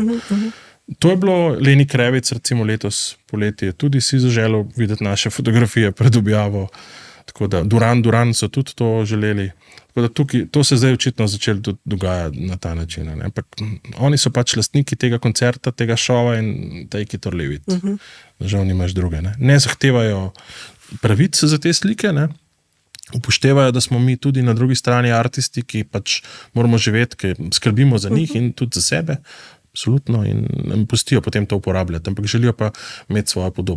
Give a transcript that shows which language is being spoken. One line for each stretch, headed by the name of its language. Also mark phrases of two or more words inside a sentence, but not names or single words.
Slovenian: To je bilo Leni Krevic, recimo letos poleti, tudi si zaželel videti naše fotografije pred objavo. Tako da Duran so tudi to želeli. Tako da tukaj, to se zdaj očitno začelo dogajati na ta način. Ne? Ampak oni so pač lastniki tega koncerta, tega šova in
English: take it or leave it.
Slovenian: Žal nimaš druge. Ne zahtevajo pravice za te slike, ne? Upoštevajo, da smo mi tudi na drugi strani artisti, ki pač moramo živeti, ki skrbimo za njih in tudi za sebe. Absolutno, in pustijo potem to uporabljati, ampak želijo pa imeti svojo podobo.